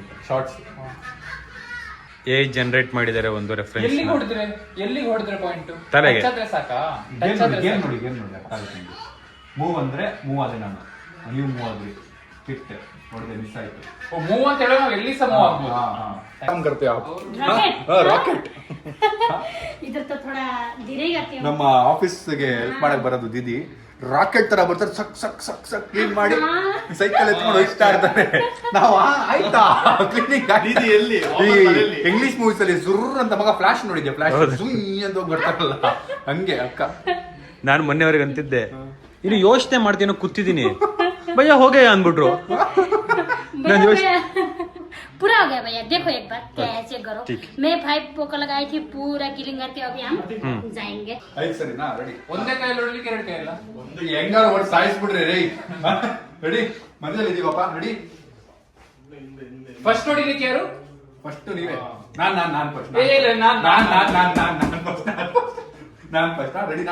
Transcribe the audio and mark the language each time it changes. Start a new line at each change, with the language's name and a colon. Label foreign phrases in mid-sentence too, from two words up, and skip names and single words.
Kannada: ಶಾರ್ಟ್ಸ್ ಜನರೇಟ್ ಮಾಡಿದ್ದಾರೆ ಒಂದು ರೆಫರೆನ್ಸ್. ಎಲ್ಲಿಗೆ ಹೊಡೆದ್ರೆ ಪಾಯಿಂಟ್ ತಲೆಗೆ ಸಾಕಾ? ಗೇಮ್ ನೋಡಿ ಮೂವ್ ಅಂದ್ರೆ ಮೂವ್ ಆದ್ರೆ ನಾನು, ನೀವು ಮೂವ್ ಆದ್ರಿ, ಫಿಟ್ ಹೊಡೆದೆ, ಮಿಸ್ ಆಯ್ತು. ಮೂವ್ ಅಂತ ಹೇಳೋ ನಾವು ಎಲ್ಲಿ ಸಹ ಮೂವ್ ಆಗ್ಬೋದು.
Hindi: काम करते आप? ರಾಕೆಟ್. इधर तो थोड़ा धीरे ही करती हूँ.
Kannada: ನಮ್ಮ ಆಫೀಸ್ಗೆ ಹೆಲ್ಪ್ ಮಾಡಕ್ ಬರೋದು ದೀದಿ. ರಾಕೆಟ್ ತರ ಬರ್ತಾರೆ, ಸಕ್ ಸಕ್ ಸಕ್ ಸಕ್ ಕ್ಲೀನ್ ಮಾಡಿ ಸೈಕಲ್ ಎತ್ಕೊಂಡು ಹೋಗ್ತಾ ಇರ್ತಾರೆ. ನಾವು ಆಯ್ತಾ ಕ್ಲೀನಿಂಗ್ ಎಲ್ಲಿ ಈ
English: English movies
Kannada: ಅಲ್ಲಿ ಸುರ್ರ್ ಅಂತ ಮಗ ಫ್ಲಾಶ್ ನೋಡಿದ್ದೆ, ಫ್ಲಾಶ್ ಅಂತ ಹೋಗಿ ಬರ್ತಾರಲ್ಲ ಹಂಗೆ ಅಕ್ಕ. ನಾನು ಮೊನ್ನೆವರೆಗೆ ಅಂತಿದ್ದೆ ಇನ್ನು ಯೋಚನೆ ಮಾಡ್ತೀನೋ ಕೂತಿದ್ದೀನಿ, ಭಯ್ಯ ಹೋಗೇ ಅಂದ್ಬಿಟ್ರು. ನಾನು ಯೋಚನೆ
Hindi: पूरा हो गया भैया, देखो एक बार कैसे करो. मैं 5 पोका लगाई थी, पूरा क्लीन करके अभी हम जाएंगे.
Kannada: ಆಯ್ತು ಸರಿನಾ? ರೆಡಿ? ಒಂದೇ ಕೈಯಲ್ಲಿ ಹೊಡ್ಲಿಕ್ಕೆ 2 ಕೈ ಇಲ್ಲ. ಒಂದು ಹೆಂಗಾರು ಒಟ್ಟು ಸಾಯಿಸ್ಬಿಡ್ರಿ. ರೆಡಿ? ಮಧ್ಯದಲ್ಲಿ ಇದೀವಪ್ಪ. ರೆಡಿ? ಫಸ್ಟ್ ಹೊಡಿಲಿಕ್ಕೆ ಯಾರು? ಫಸ್ಟ್ ನೀವೇ. ನಾನು ಫಸ್ಟ್. ನಾನು ಫಸ್ಟ್. ರೆಡಿನಾ?